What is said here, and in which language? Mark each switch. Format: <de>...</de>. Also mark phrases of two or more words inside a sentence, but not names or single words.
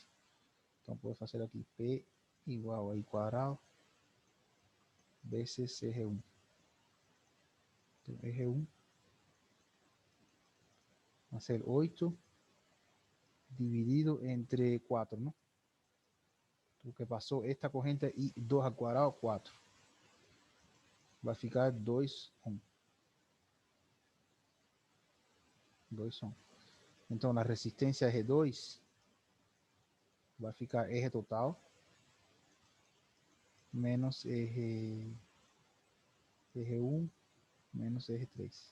<pt>Então, vou fazer aqui P igual a I quadrado vezes R1. Então, R1 vai ser 8 dividido entre 4, ¿no? O que passou, esta corrente I 2</pt> <es>al cuadrado,</es> <pt>4. Vai ficar 2 ohm. 2 ohm. Então, a resistência R2 vai ficar R total menos R1 menos R3.</pt>